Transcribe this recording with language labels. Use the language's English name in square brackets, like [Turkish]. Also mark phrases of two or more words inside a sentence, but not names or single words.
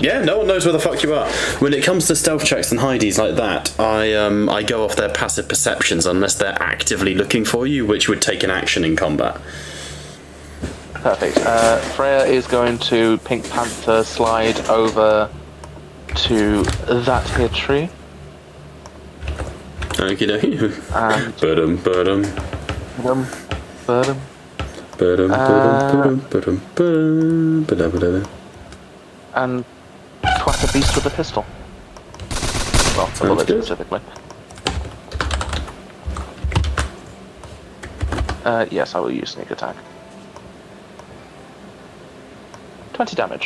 [English] Yeah, no one knows where the fuck you are. When it comes to stealth checks and hideys like that, I go off their passive perceptions unless they're actively looking for you, which would take an action in combat. Perfect. Freya is going to Pink Panther slide over to that here tree. Okie dokie. And Ba-dum, ba-dum. Birdum. Ba-dum, ba-dum, ba-dum, ba-dum, ba-dum, ba-dum. And twat a beast with a pistol. Well, a bullet good. specifically. Yes, I will use sneak attack. 20 damage.